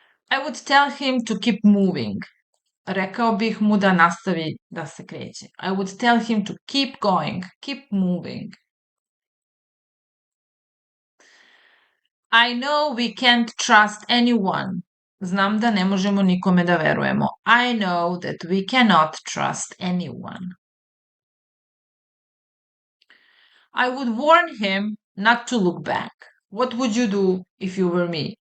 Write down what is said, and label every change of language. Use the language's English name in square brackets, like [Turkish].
[English] I would tell him to keep moving. [Serbian] Rekao bih mu da nastavi da se kreće. [English] I would tell him to keep going, keep moving. I know we can't trust anyone. [Serbian] Znam da ne možemo nikome da verujemo. [English] I know that we cannot trust anyone. I would warn him not to look back. What would you do if you were me?